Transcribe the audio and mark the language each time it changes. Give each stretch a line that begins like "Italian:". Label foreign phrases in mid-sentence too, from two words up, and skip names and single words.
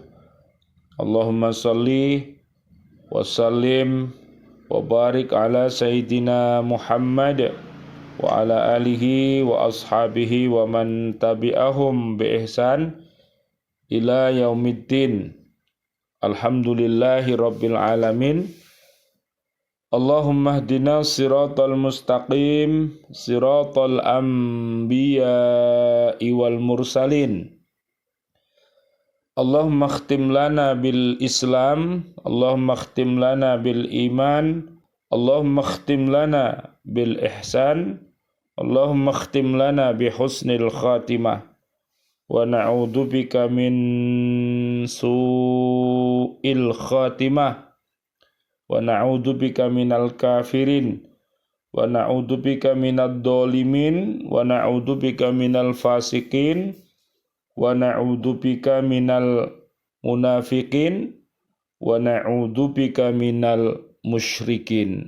Arabic: اللهم صل وسلم وبارك على سيدنا محمد وعلى آله وأصحابه ومن تبعهم بإحسان إلى يوم الدين. الحمد لله رب العالمين. اللهم اهدنا الصراط المستقيم، صراط الأنبياء والمرسلين. اللهم اختم لنا بالإسلام، اللهم اختم لنا بالإيمان، اللهم اختم لنا بالإحسان، اللهم اختم لنا ب حسن الخاتمة، ونعوذ بك من سوء الخاتمة، ونعوذ بك من الكافرين، ونعوذ بك من الظالمين، ونعوذ بك من الفاسقين، ونعوذ بك من المنافقين، ونعوذ بك من المشركين.